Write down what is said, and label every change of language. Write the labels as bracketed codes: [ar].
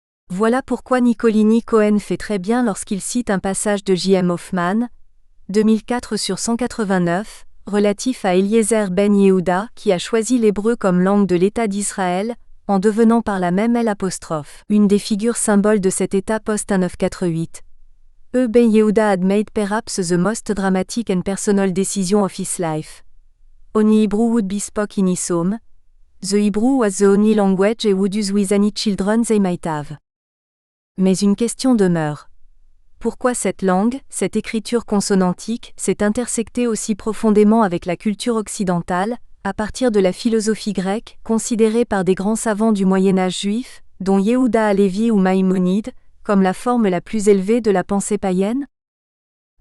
[fr] Voilà pourquoi Nicolini Cohen fait très bien lorsqu'il cite un passage de J.M. Hoffman, 2004 sur 189, relatif à Eliezer ben Yehuda qui a choisi l'hébreu comme langue de l'État d'Israël, en devenant par là même l'apostrophe, une des figures symboles de cet État post-1948. [en] Ben Yehuda had made perhaps the most dramatic and personal decision of his life. Only Hebrew would be spoke in his home. The Hebrew was the only language he would use with any children they might have. [fr] Mais une question demeure. Pourquoi cette langue, cette écriture consonantique, s'est intersectée aussi profondément avec la culture occidentale, à partir de la philosophie grecque, considérée par des grands savants du Moyen-Âge juif, dont Yehuda Halevi ou Maïmonide, comme la forme la plus élevée de la pensée païenne ?